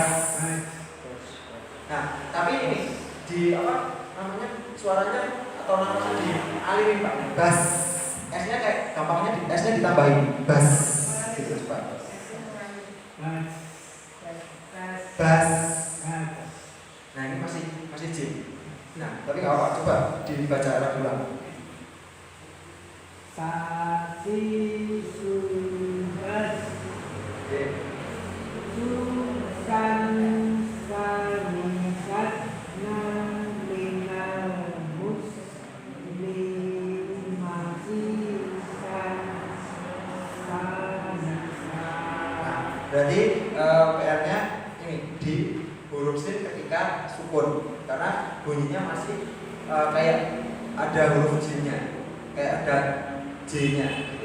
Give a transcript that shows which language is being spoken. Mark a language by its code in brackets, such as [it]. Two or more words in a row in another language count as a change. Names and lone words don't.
[id] Nah tapi ini di apa namanya suaranya atau namanya dialirin Pak. Bas. S-nya kayak gampangnya S-nya ditambahin. Bas. Gitu coba. Bas. Nah ini masih J. Nah tapi nggak apa-apa. Coba dibaca Arab ulang. Sasi subas susan samisat naminal muslimasi Berarti PR-nya ini di huruf sin ketika sukun karena bunyinya masih kayak ada huruf J-nya, kayak ada J-nya gitu.